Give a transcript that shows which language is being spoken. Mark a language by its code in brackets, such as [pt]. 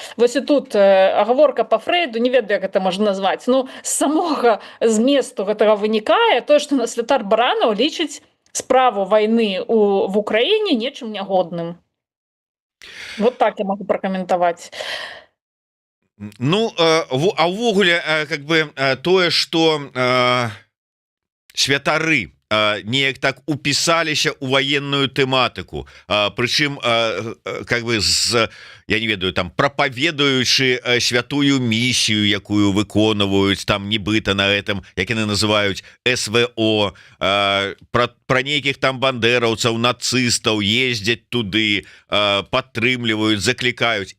[be] Вось і тут агаворка по Фрейду, не ведаю, як гэта можна назваць, з самога зместу гэтага вынікае тое, што святар Баранаў лічыць справу вайны в Украіне нечым нягодным. [ru] Вот так я могу прокомментовать. [be] А ўвогуле, как бы тое, что святары неяк так упісаліся ў ваенную тэматыку, прычым как бы з, я не ведаю, там прапаведуючы святую місію, якую выконваюць там нібыта [ru] на этом, [be] як яны называюць СВО, про нейкіх там бандераўцаў, нацыстаў, ездзяць туды, падтрымліваюць, заклікаюць.